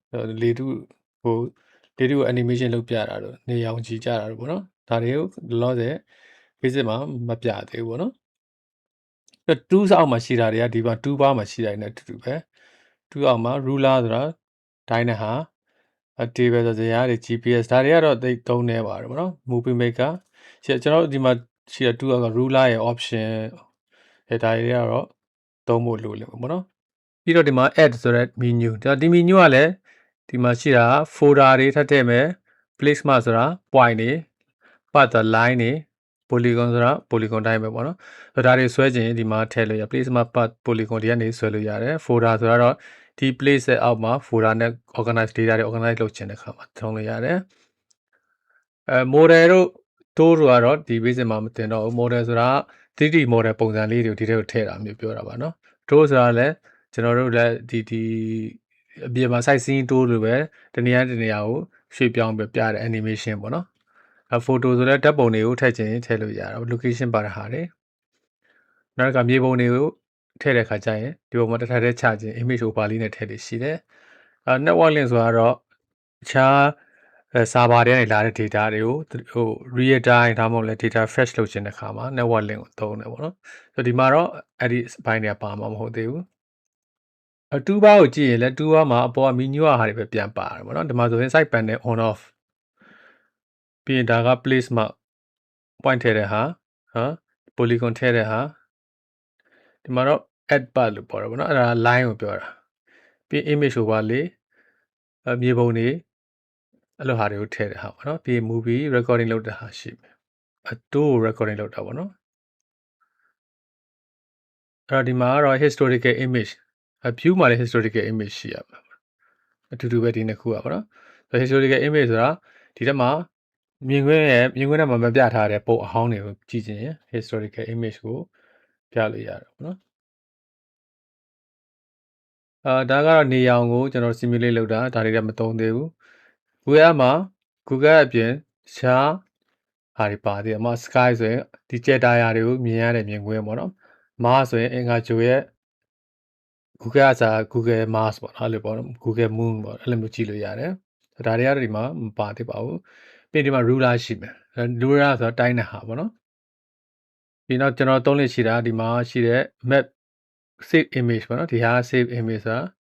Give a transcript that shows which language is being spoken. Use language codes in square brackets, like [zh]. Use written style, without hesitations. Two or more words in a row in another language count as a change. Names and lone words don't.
[my] လေတုကို animation လုပ်ပြတာတော့နေအောင်ကြည့်ကြတာတော့ပေါ့နော်ဒါတွေကိုလောလောဆယ် basic မှာမပြသေးဘူးပေါ့နော်2အောက်မှာရှိတာတွေကဒီမှာ2 bar မှာရှိတာနဲ့အတူတူပဲ2အောက်မှာ ruler ဆိုတာတိုင်း တဲ့ဟာtable ဆိုဇယားတွေ GPS ဒါတွေကတော့သိသုံးနေပါတယ်ပေါ့နော် [en] movie maker [my] ကျွန်တော်ဒီမှာရှိတဲ့2အောက်က ruler ရဲ့ option ဒါတွေကတော့သုံးဖို့လိုလိမ့်မယ်ပေါ့ နော်ပြီးတော့ဒီမှာ add ဆိုတဲ့ menu ဒီ menu ကလည်းဒီမှာရှိတာ folder တွေထပ်ထည့်မယ် [en] place mark [my] ဆိုတာ point တွေ [en] path line [my] တွေ polygon ဆိုတာ polygon တိုင်းပဲပေါ့နော်ဒါတွေဆွဲခြင်းဒီမှာထည့်လို့ရ [en] place mark path polygon [my] တွေကနေဆွဲလို့ရတယ် folder ဆိုတော့ဒီ place ရဲ့အောက်မှာ folder နဲ့ [en] organize data [my] တွေ organize လုပ်ခြင်းတဲ့အခါမှာသုံးလို့ရတယ် model တို့ tool တို့ကတော့ဒီ basic မှာမတင်တော့ဘူး model ဆိုတာ [en] 3D model [my] ပုံစံလေးတွေကိုဒီထဲကိုထည့်တာမျိုးပြောတာပါနော် tool ဆိုတာလည်းကျွန်တော်တို့လည်းဒီ အပြင်မှာ [en] site scene tool [my] လိုပဲတနေရာကိုရွှေ့ပြောင်းပြတဲ့ animation ပေါ့နော် photo ဆိုလဲဓာတ်ပုံတွေကိုထည့်ချင်ထည့်လို့ရတာ location ပါတဲ့ဟာတွေနောက်ကမြေပုံတွေကိုထည့်တဲ့ခါကျရင်ဒီပုံမှာတစ်ထပ်တည်းချခြင်း [en] image overlay [my] နဲ့ထည့်လို့ရှိတယ် [en] network link [my] ဆိုတော့အခြားserver တွေကနေလာ တဲ့ data တွေကို [en] real time [my] ဒါမှမဟုတ်လဲ [en] data fetch [my] လုပ်ခြင်းတဲ့ခါမှာ [en] network link [my] ကိုသုံးတယ်ပေါ့နော်ဆိုဒီမှာတော့အဲ့ဒီဘို င်းတွေကပါမှာမဟုတ်သေးဘူး2 bar ကိုကြည့်ရင်လဲ2 bar မှာအပေါ်က menu ဟာတွေပဲပြန်ပါတယ်ပေါ့နော်ဒီမှာဆိုရင် [en] side panel on off [my] ပြီးရင်ဒါက [en] place mark point [my] ထည့်တဲ့ဟာpolygon ထည့်တဲ့ဟာဒီမှာတော့ [en] add part [my] လို့ပြောတာပေါ့နော်အဲ့ဒါ line ကိုပြောတာပြီး [en] image overlay [my] မြေပုံတွေအဲ့လိုဟာတွေကိုထည့်တဲ့ဟာပေါ့နော်ပြီး [en] movie recording [my] လုပ်တဲ့ဟာရှိမယ်2 recording လုပ်တာပေါ့နော် အဲ့တော့ဒီမှာကတော့ [en] historical image view [my] မှာလည်း [en] historical image [my] ရှိရမှာအတူတူပဲဒီနှစ်ခုอ่ะပေါ့နော် [en] historical image [my] ဆိုတာဒီထဲမှာမြင်ကွင်းထဲမှာမပြထားတဲ့ပုံအဟောင်းတွေကိုကြည့်ခြင်း [en] historical image [my] ကိုပြလို့ရတယ်ပေါ့နော် ဒါကတော့နေရောင်ကိုကျွန်တော် simulate လုပ်တာဒါတွေကမသုံးသေးဘူး Google မှာ Google အပြင်ရှားဟာတွေပါသေးတယ် ။sky ဆိုရင်ဒီကြက်တာယာတွေကိုမြင်ရတဲ့မြင်ကွင်းပေါ့နော်။ Mars ဆိုရင်အင်္ဂါဂြိုလ်ရဲ့ Google ကစား Google Mars ပေါ့နော်အဲ့လိုပေါ့နော် Google Moon ပေါ့အဲ့လိုမျိုးကြည့်လို့ရတယ်။ဒါတွေကတော့ဒီမှာမပါသေးပါဘူး။ပြီးဒီမှာ ruler ရှိမယ်။ ruler ဆိုတာတိုင်းတဲ့ဟာပေါ့နော်။ပြီးတော့ကျွန်တော်သုံးလို့ရှိတာဒီမှာရှိတဲ့ [en] map save image [my] ပေါ့နော်ဒီဟာ [en] save image [my] ဆိုတာ